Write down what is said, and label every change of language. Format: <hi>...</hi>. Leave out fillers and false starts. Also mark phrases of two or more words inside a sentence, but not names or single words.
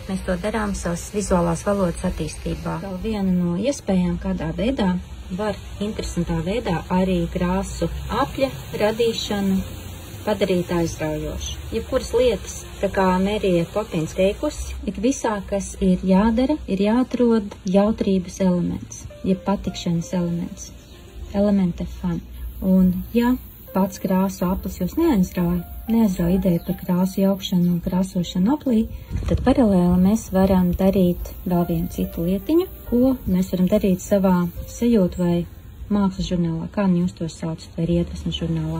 <lv>Mēs to darām savas vizuālās valodas attīstībā. Vēl viena no iespējām, kādā veidā var interesantā veidā arī krāsu apļa radīšanu padarīt aizraujošu. Jebkuras lietas, tā kā Mērija Popins teikusi, ik visā, kas ir jādara, ir jāatrod jautrības elements, jeb patikšanas elements,</lv> <en>element of fun.</en> <lv>Un ja pats krāsu aplis jūs neaizrauja ideja par krāsu jaukšanu un krāsošanu aplī, tad paralēli mēs varam darīt vēl vienu citu lietiņu, ko mēs varam darīt savā sajūtu vai mākslas žurnālā, kā jūs to saucat, vai iedvesmas žurnālā.</lv>